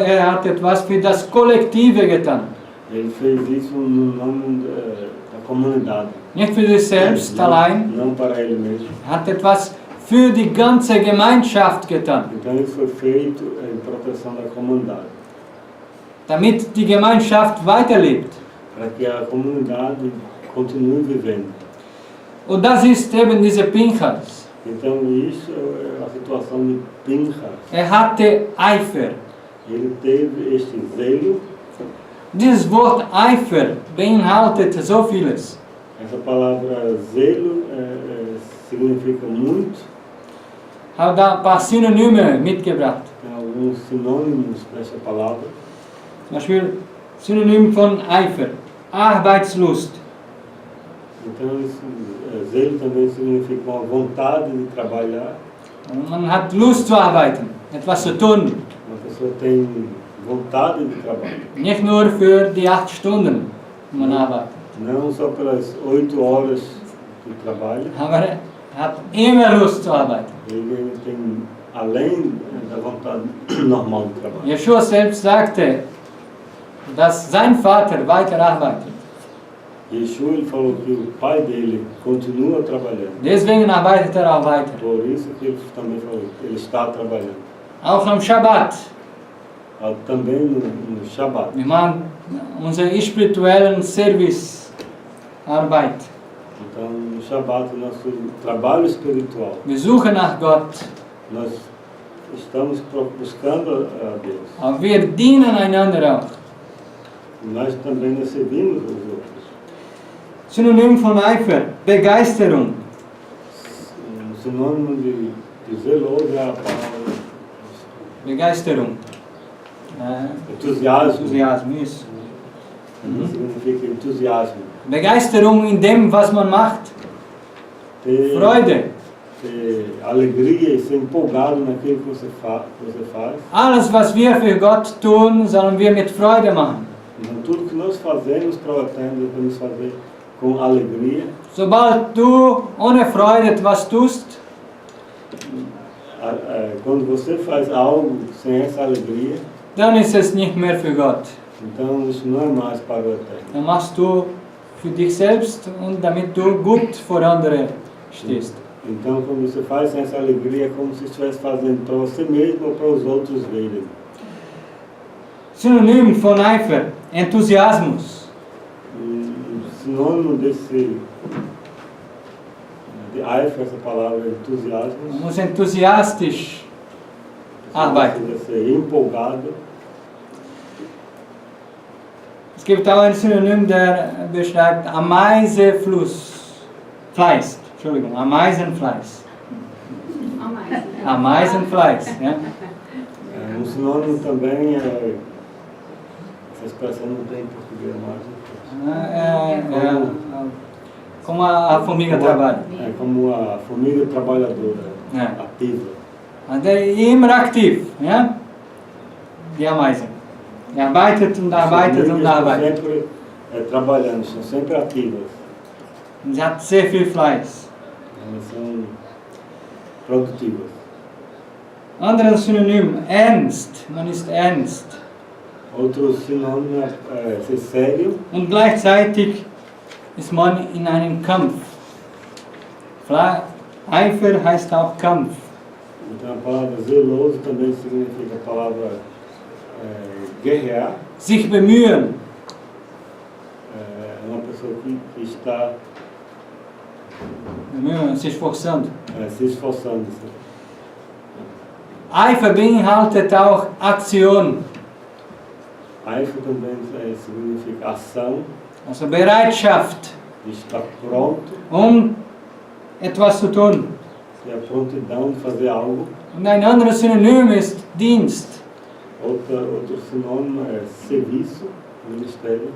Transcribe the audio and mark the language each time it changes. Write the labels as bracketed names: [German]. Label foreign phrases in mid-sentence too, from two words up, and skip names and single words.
[German] Er hat etwas für das Kollektive getan. [Portuguese] Ele fez isso no nome da comunidade. [German] Nicht für sich selbst allein. [Portuguese] Não para ele mesmo. [German] Er hat etwas für die ganze Gemeinschaft getan. [Portuguese] Então isso foi feito em proteção da comunidade. [German] Damit die Gemeinschaft weiterlebt. [Portuguese] Para que a comunidade continue vivendo. [German] Und das ist eben diese Pinchas. [Portuguese] Então isso é a situação de Pinchas. [German] Er hatte Eifer. [Portuguese] Ele teve este zelo. [German] Dieses Wort Eifer beinhaltet so vieles. [Portuguese] Essa palavra zelo significa muito. [German] Ich habe da ein paar Synonyme mitgebracht. [Portuguese] Tem alguns sinônimos para essa palavra. [German] Zum Beispiel Synonym von Eifer. Arbeitslust. [Portuguese] Então, zelo também significa uma vontade de trabalhar. [German] Man hat Lust zu arbeiten, etwas zu tun. [Portuguese] Uma pessoa tem vontade de trabalhar. [German] Nicht nur für die 8 Stunden, die man arbeitet. [Portuguese] Não só pelas 8 horas de trabalho. [German] Aber er hat immer Lust zu arbeiten. [Portuguese] Ele tem, além da vontade normal de trabalho. [German] Yeshua selbst sagte, dass sein Vater weiterarbeitet. [Portuguese] Yeshua ele falou que o pai dele continua trabalhando. [German] Deswegen arbeitet er auch weiter. [Portuguese] Por isso que ele também falou, ele está trabalhando. [German] Auch am Shabbat. [Portuguese] Também no Shabbat. [German] Wir machen unsere spirituellen Servicearbeit. [Portuguese] Então, no Shabbat, nosso trabalho espiritual. [German] Wir suchen nach Gott. [Portuguese] Nós estamos buscando a Deus. [German] Aber wir dienen einander auch. [Portuguese] Nós também nos servimos os outros. [German] Synonym von Eifer, Begeisterung. [Portuguese] Sinônimo de zeloso é a palavra [German] Begeisterung. [Portuguese] entusiasmo. Enthusiasm, isso. Significa entusiasmo. [German] Begeisterung in dem, was man macht. Freude. [Portuguese] Ter alegria e ser empolgado naquilo que você faz. [German] Alles, was wir für Gott tun, sollen wir mit Freude machen. [Portuguese] Então, tudo que nós fazemos para o Eterno, devemos fazer com alegria. [German] Sobald du ohne Freude etwas tust, [Portuguese] Quando você faz algo sem essa alegria, [German] dann ist es nicht mehr für Gott. [Portuguese] então isso não é mais para o Eterno. [German] Dann machst du für dich selbst und damit du gut vor andere stehst. [Portuguese] Então, quando você faz sem essa alegria, é como se estivesse fazendo para você mesmo ou para os outros verem. [German] Synonym von Eifer, Enthusiasmus. [Portuguese] Sinônimo de Eifer, essa palavra entusiasmo. [German] Man muss enthusiastisch arbeiten. [Portuguese] Você ser empolgado. [German] Es gibt auch ein Synonym, der beschreibt Ameisenfleiß. Entschuldigung, Ameisenfleiß. Ameisenfleiß, ja. [Portuguese] Um sinônimo também, essa expressão não tem em português mais. Como a formiga trabalha. É como a formiga trabalhadora, ativa. [German] Immer aktiv, ja? Die Ameisen. Arbeitet und arbeitet und arbeitet. [Portuguese] Sempre trabalhando, são sempre ativas. [German] Sie hat sehr viel Fleiß. [Portuguese] Elas são produtivas. [German] Anderes Synonym, ernst. Man ist ernst. [Portuguese] Outro sinônimo é ser sério. [German] Und gleichzeitig ist man in einem Kampf. Eifer heißt auch Kampf. [Portuguese] Então a palavra zeloso também significa a palavra guerrear. [German] Sich bemühen. [Portuguese] Uma pessoa que está Bemühen, se esforçando. Se esforçando. [German] Eifer beinhaltet auch Aktion. [Portuguese] Eifer também significa ação. [German] Also Bereitschaft. [Portuguese] Estar pronto. [German] Etwas zu tun. [Portuguese] A prontidão de fazer algo. [German] Und ein anderes Synonym ist Dienst. [Portuguese] Outro sinônimo é serviço, ministério.